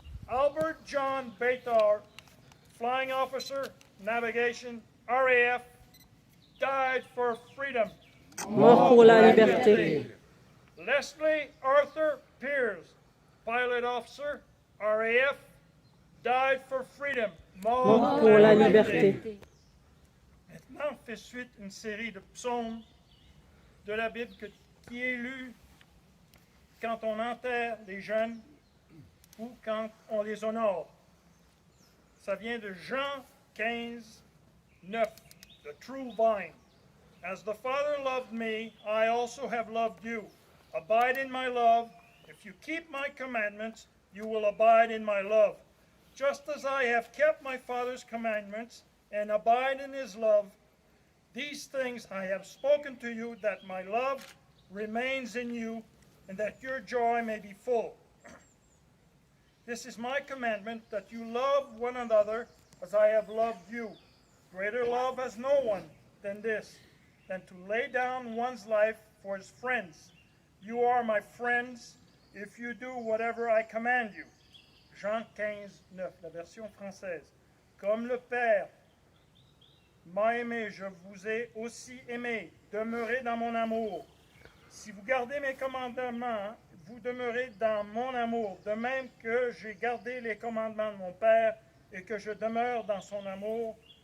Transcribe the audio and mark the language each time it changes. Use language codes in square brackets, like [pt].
[en] Albert John Baytar, Flying Officer Navigation, RAF, died for freedom. [fr] Mort pour la liberté. [en] Leslie Arthur Pierce, Pilot Officer, RAF, died for freedom. [fr] Mort pour la liberté. Maintenant, on fait suite une série de psaumes de la Bible qui est lue quand on enterre les jeunes ou quand on les honore. Ça vient de Jean 15, 9, [en] the true vine. As the Father loved me, I also have loved you. Abide in my love. If you keep my commandments, you will abide in my love. Just as I have kept my Father's commandments and abide in his love, these things I have spoken to you, that my love remains in you, and that your joy may be full. This is my commandment, that you love one another as I have loved you. Greater love has no one than this, than to lay down one's life for his friends. You are my friends if you do whatever I command you. [fr] Jean 15, 9, la version française. Comme le Père m'a aimé, je vous ai aussi aimé. Demeurez dans mon amour. Si vous gardez mes commandements, vous demeurez dans mon amour, de même que j'ai gardé les commandements de mon Père et que je demeure dans son amour.